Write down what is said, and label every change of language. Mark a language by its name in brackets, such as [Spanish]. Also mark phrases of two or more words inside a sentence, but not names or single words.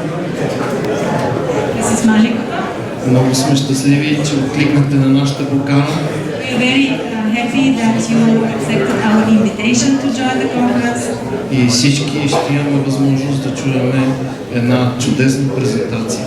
[English] Mrs. Malikova, [Bulgarian] много сме щастливи, че откликнахте на нашата покана. [English] we are very happy that you accepted our invitation to join the conference. [Bulgarian] И всички ще имаме възможност да чуем една чудесна презентация.